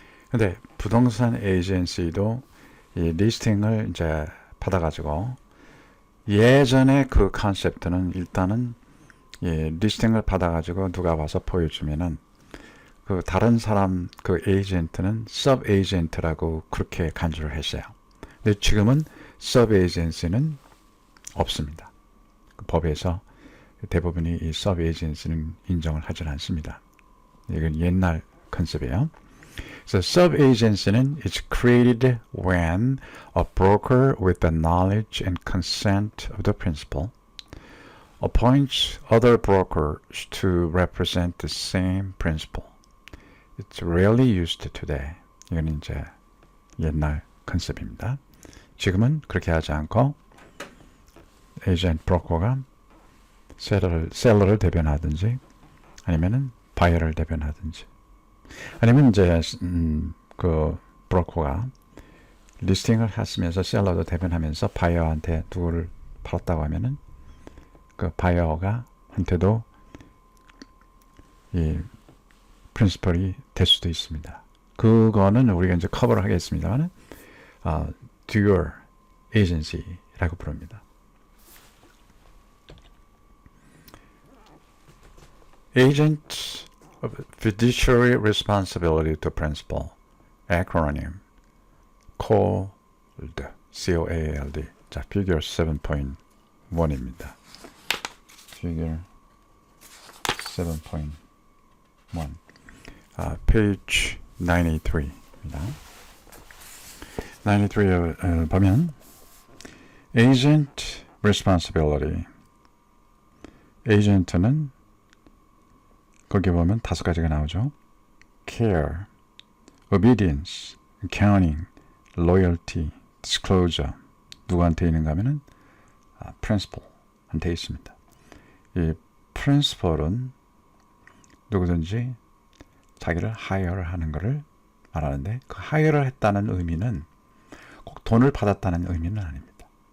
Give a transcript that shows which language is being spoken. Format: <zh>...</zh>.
<ko>근데 부동산 에이전시도 이 리스팅을 이제 받아가지고 예전에 그 컨셉트는 일단은 리스팅을 받아가지고 누가 와서 보여주면은 그 다른 사람 그 에이전트는 서브 에이전트라고 그렇게 간주를 했어요. 근데 지금은 서브 에이전시는 없습니다. 그 법에서 대부분이 이 서브 에이전시는 인정을 하지 않습니다. 이건 옛날 컨셉이에요.</ko> <en>So sub-agency는 is created when a broker with the knowledge and consent of the principal appoints other brokers to represent the same principal. It's rarely used today.</en> <ko>이건 이제 옛날 컨셉입니다. 지금은 그렇게 하지 않고 에이전트 브로커가 셀러를 대변하든지 아니면은 바이어를 대변하든지 아니면 이제 그 브로커가 리스팅을 했으면서 셀러도 대변하면서 바이어한테 누구를 팔았다고 하면은 그 바이어가 한테도 이 프린시펄이 될 수도 있습니다. 그거는 우리가 이제 커버를 하겠습니다만은 dual agency라고 부릅니다.</ko> <en>Agent of fiduciary responsibility to principal, acronym COALD, C-O-A-L-D.</en> <ko>자, figure 7.1입니다. figure 7.1. page 93입니다. 93에 보면 agent responsibility. 에이전트는 거기 보면 5가지가 나오죠.</ko> <en>care, obedience, accounting, loyalty, disclosure.</en> <ko>누구한테 있는가 하면은 principal한테 있습니다. 이 principal은 누구든지 자기를 하이어를 하는 것을 말하는데 그 하이어를 했다는 의미는 꼭 돈을 받았다는 의미는 아닙니다.</ko>